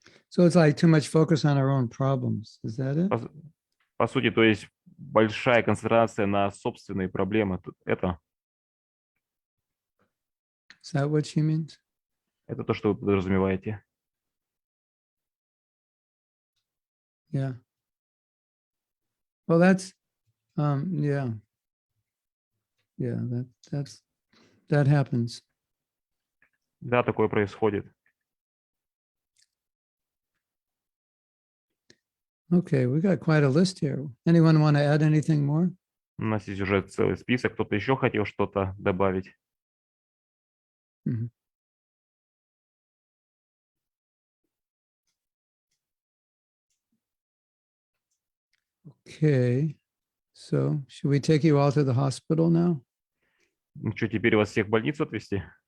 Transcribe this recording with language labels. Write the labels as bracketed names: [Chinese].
[English] So it's like too much focus on our own problems. Is that it? [Russian] По сути, то есть большая концентрация на собственные проблемы. Это [English] Is that what she means? [Russian] это то, что вы подразумеваете. [English] Yeah. Well, that's yeah. Yeah, that happens. [Russian] Да, такое происходит. [English] Okay, we got quite a list here. Anyone want to add anything more? [Russian] У нас есть уже целый список. Кто-то еще хотел что-то добавить? Mhm. [English] Okay, so should we take you all to the hospital now? [Russian] Ну что, теперь вас всех в больницу отвезти?